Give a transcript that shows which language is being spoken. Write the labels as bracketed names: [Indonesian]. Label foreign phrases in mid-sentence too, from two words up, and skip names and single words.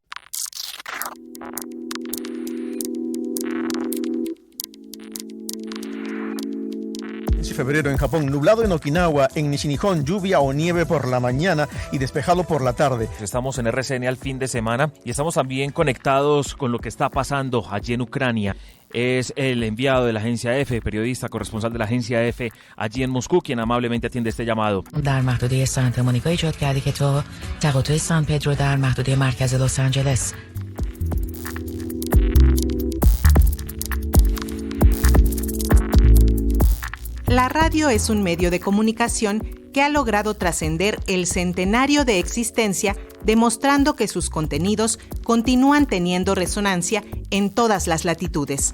[Spanish] Febrero en Japón, nublado en Okinawa, en Nishinihon, lluvia o nieve por la mañana y despejado por la tarde. Estamos en RCN al fin de semana y estamos también conectados con lo que está pasando allí en Ucrania. Es el enviado de la agencia EFE, periodista, corresponsal de la agencia EFE allí en Moscú, quien amablemente atiende este llamado. [Persian] در محدوده سانتا مونیکا ایجاد کرده که تو تقاطع سان پدرو در محدوده مرکز لس آنجلس. [Spanish] La radio es un medio de comunicación que ha logrado trascender el centenario de existencia, demostrando que sus contenidos continúan teniendo resonancia en todas las latitudes.